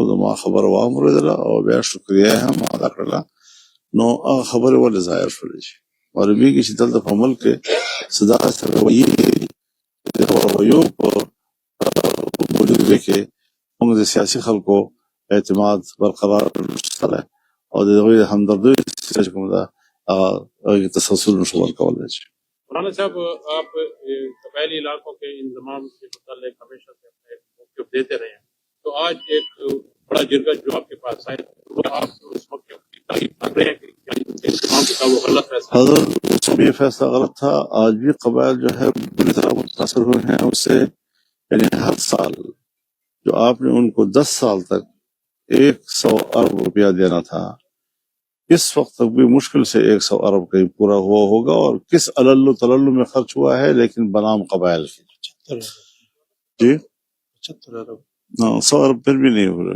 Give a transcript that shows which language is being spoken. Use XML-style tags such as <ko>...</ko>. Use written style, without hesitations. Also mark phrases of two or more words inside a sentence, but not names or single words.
<ps>زما خبره واورېدله او بیا شکریه هم ادا کړله، نو هغه خبرې ولې ظاهر شولې چې معلومېږي چې دلته په ملک کې څه داسې رویې دي چې د رویو په موجودګۍ کې موږ د سیاسي خلکو اعتماد برقرار شته دی، او د هغوی د همدردۍ چې کوم ده هغه تسلسل نشو ورکولی شي۔</ps> <ur>مولانا صاحب، آپ قبائلی علاقوں کے انضمام سے متعلق ہمیشہ سے اپنے موقف دیتے رہے ہیں، تو آج ایک بڑا جرگہ جو آپ کے پاس آئے، وہ آپ اس موقف کی تعریف کر رہے ہیں کہ انضمام کا وہ غلط فیصلہ؟ حضرت یہ فیصلہ غلط تھا، آج بھی قبائل جو ہے بری طرح متاثر ہوئے ہیں اس سے، یعنی ہر سال جو آپ نے ان کو 10 سال تک 100 ارب روپیہ دینا تھا، اس وقت تک بھی مشکل سے 100 ارب کہیں پورا ہوا ہوگا، اور کس علل تلل میں خرچ ہوا ہے، لیکن بنام قبائل کی جی 100 ارب پھر بھی نہیں ہو رہے۔</ur>